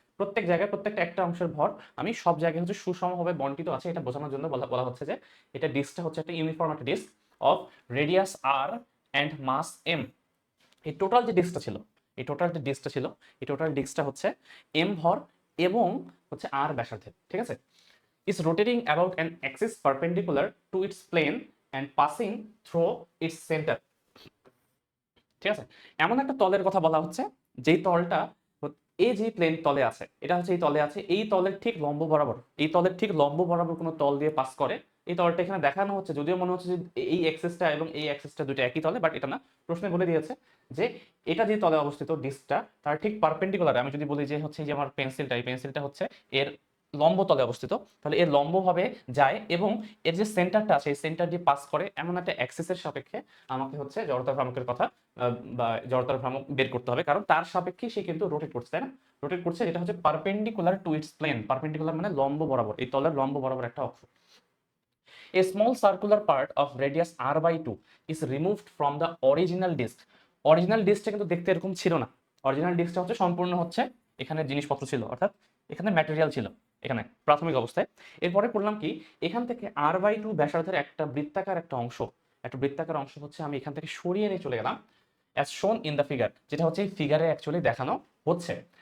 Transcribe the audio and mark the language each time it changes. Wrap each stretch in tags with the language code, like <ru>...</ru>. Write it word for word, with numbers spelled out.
<bn>প্রত্যেক জায়গায় প্রত্যেকটা একটা অংশের ভর আমি সব জায়গায় হচ্ছে সুষমভাবে বন্টিত আছে, এটা বোঝানোর জন্য বলা বলা হচ্ছে যে এটা ডিস্কটা হচ্ছে একটা ইউনিফর্ম একটা</bn> <en>Disc of radius R and mass M.</en> <bn>এই টোটাল যে ডিস্কটা ছিল এই টোটাল যে ডিস্কটা ছিল এই টোটাল ডিস্কটা হচ্ছে এম ভর এবং হচ্ছে আর ব্যাসার্ধের, ঠিক আছে?</bn> <en>is rotating about an axis perpendicular to its plane and passing through its center,</en> <bn>ঠিক আছে? এমন একটা তলের কথা বলা হচ্ছে যে তলটা হত- এই যে প্লেন তলে আছে, এটা হচ্ছে এই তলে আছে, এই তলের ঠিক লম্ব বরাবর এই তলের ঠিক লম্ব বরাবর কোনো তল দিয়ে পাস করে। এই তলটা এখানে দেখানো হচ্ছে, যদিও মনে হচ্ছে যে এ- এই অ্যাক্সেসটা এবং এই অ্যাক্সেসটা দুটো একই তলে, বাট এটা না, প্রশ্নে বলে দিয়েছে যে এটা যে তলে অবস্থিত ডিস্কটা তার ঠিক পারপেন্ডিকুলার। আমি যদি বলি যে হচ্ছে এই যে আমার পেন্সিলটা, এই পেন্সিলটা হচ্ছে এর লম্ব তলে অবস্থিত, তাহলে এর লম্বভাবে যায় এবং এর যে সেন্টারটা আছে এই সেন্টার দিয়ে পাস করে, এমন একটা অ্যাক্সেসের সাপেক্ষে আমাকে হচ্ছে জড়তার ভ্রামকের কথা আহ, বা জড়তার ভ্রামক বের করতে হবে, কারণ তার সাপেক্ষে সে কিন্তু রোটেট করছে, তাই না? রোটেট করছে যেটা হচ্ছে</bn> <en>perpendicular to its plane,</en> <bn>perpendicular মানে লম্ব বরাবর, এই তলের লম্ব বরাবর একটা অংশ।</bn> <en>A small circular part of radius r by two is removed from the original disk.</en> <bn>Original ডিস্কটা কিন্তু দেখতে এরকম ছিল না, অরিজিনাল ডিস্কটা হচ্ছে সম্পূর্ণ হচ্ছে এখানে জিনিসপত্র ছিল, অর্থাৎ এখানে ম্যাটেরিয়াল ছিল এখানে প্রাথমিক অবস্থায়। এরপরে করলাম কি, এখান থেকে আর বাই টু ব্যাসার্ধের একটা বৃত্তাকার একটা অংশ, একটা বৃত্তাকার অংশ হচ্ছে আমি এখান থেকে সরিয়ে নিয়ে চলে গেলাম</bn> <en>as shown in the figure,</en> <bn>যেটা হচ্ছে এই ফিগারে অ্যাকচুয়ালি দেখানো হচ্ছে।</bn>